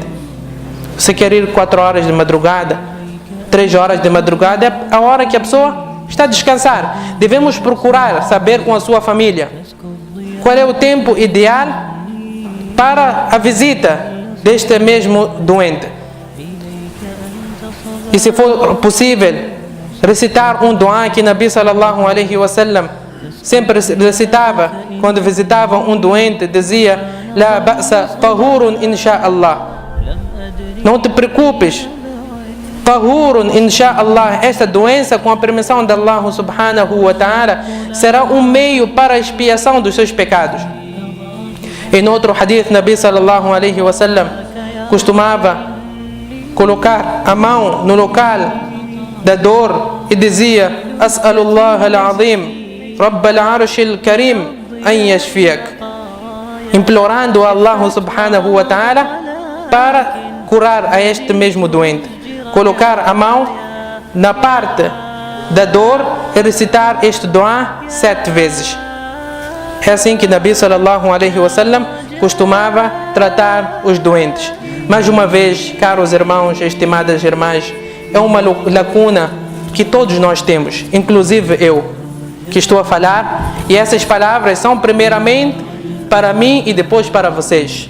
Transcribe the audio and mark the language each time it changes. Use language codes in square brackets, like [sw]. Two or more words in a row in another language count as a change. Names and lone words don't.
[pt] Você quer ir 4 horas de madrugada, 3 horas de madrugada, é a hora que a pessoa está a descansar. Devemos procurar saber com a sua família qual é o tempo ideal para a visita deste mesmo doente. E se for possível, recitar um dua que Nabi [ar] صلى الله عليه وسلم [pt] sempre recitava quando visitava um doente, dizia: [ar] لا بأس طهور إن شاء الله. [pt] Não te preocupes, [ar] طهور إن شاء الله. [pt] Esta doença, com a permissão de Allah [ar] سبحانه وتعالى, [pt] será um meio para a expiação dos seus pecados. Em outro hadith, Nabi [ar] صلى الله عليه وسلم [pt] costumava colocar a mão no local da dor e dizia: [ar] أسأل الله العظيم رب العرش الكريم, أن يشفيك. [pt] Implorando a Allah [ar] سبحانه وتعالى [pt] para curar a este mesmo doente. Colocar a mão na parte da dor e recitar este dua 7 vezes. É assim que Nabi [ar] صلى الله عليه وسلم [pt] costumava tratar os doentes. Mais uma vez, caros irmãos, estimadas irmãs, é uma lacuna que todos nós temos, inclusive eu, que estou a falar, e essas palavras são primeiramente para mim e depois para vocês.